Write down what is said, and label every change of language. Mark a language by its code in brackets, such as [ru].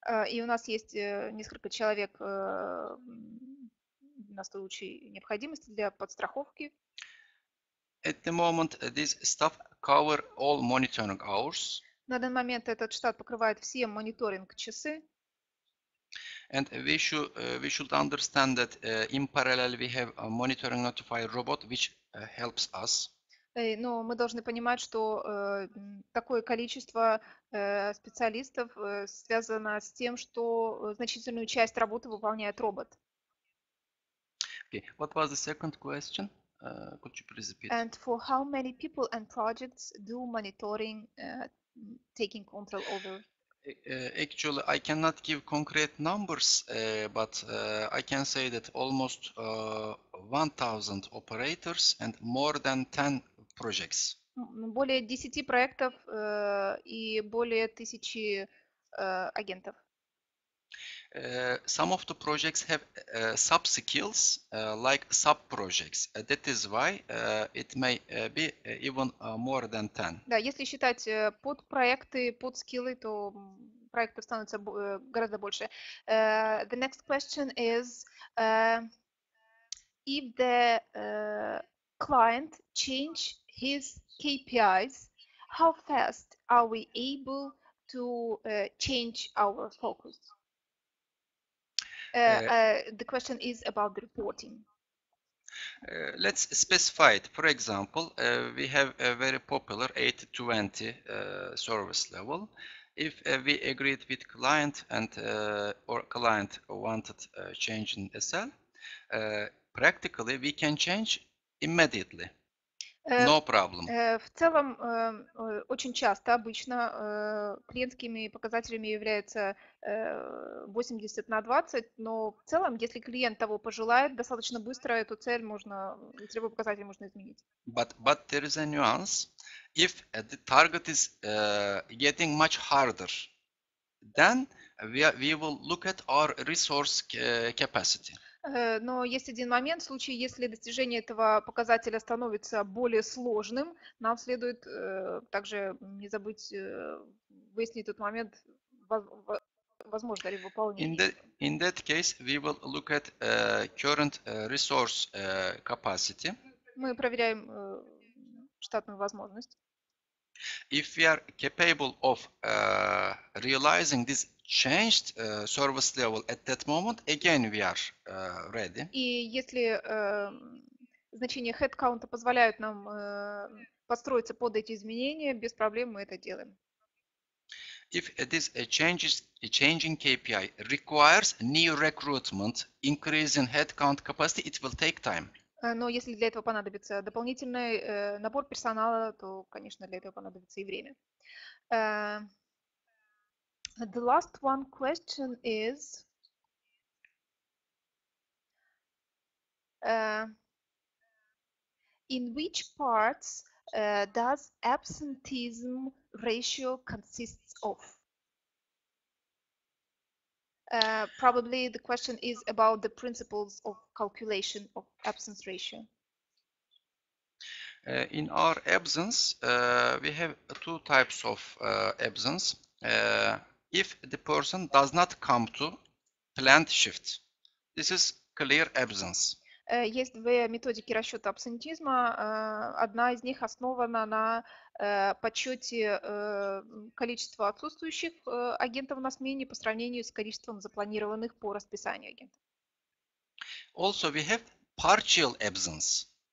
[ru] И у нас есть несколько человек на случай необходимости для подстраховки. [en] At the moment, this staff cover all monitoring hours. [ru] На данный момент этот штат покрывает все мониторинг-часы. [en] And we should understand that in parallel we have a monitoring notifier robot which helps us. [ru] Но мы должны понимать, что такое количество специалистов связано с тем, что значительную часть работы выполняет робот. [en] Okay. What was the second question? Could you please repeat? And for how many people and projects do monitoring taking control over? Actually, I cannot give concrete numbers, but I can say that almost 1,000 operators and more than 10 projects. [ru] Более 10 проектов и более 1000 агентов. [en] Some of the projects have sub-skills like sub-projects. That is why it may be even more than 10. [ru] Да, если считать подпроекты, подскиллы, то проектов становится гораздо больше. [en] The next question is if the client change his KPIs, how fast are we able to change our focus? The question is about the reporting. Let's specify it. For example, we have a very popular 80-20 service level. If we agreed with client and or client wanted change in SL, practically we can change immediately. No problem. [ru] В целом, очень часто, обычно клиентскими показателями является 80/20, но в целом, если клиент того пожелает, достаточно быстро эту цель можно, целевой показатель можно изменить. [en] But there is a nuance. If the target is getting much harder, then we will look at our resource capacity. [ru] Но есть один момент, в случае, если достижение этого показателя становится более сложным, нам следует также не забыть выяснить тот момент, возможно ли выполнение. [en] In that case, we will look at current resource capacity. [ru] Мы проверяем штатную возможность. [en] If we are capable of realizing this changed service level at that moment, again we are ready. [ru] И если значения headcount позволяют нам подстроиться под эти изменения, без проблем мы это делаем. [en] If this changing KPI requires new recruitment, increase in headcount capacity, it will take time. [ru] Но если для этого понадобится дополнительный набор персонала, то, конечно, для этого понадобится и время. [en] The last one question is in which parts does absenteeism ratio consists of? Probably the question is about the principles of calculation of absence ratio. In our absence, we have two types of absence. If the person does not come to planned shift, This is clear absence. [ru] Есть две методики расчета абсентизма. Одна из них основана на подсчете количества отсутствующих агентов на смене по сравнению с количеством запланированных по расписанию агентов. [en] Also, we have partial absence.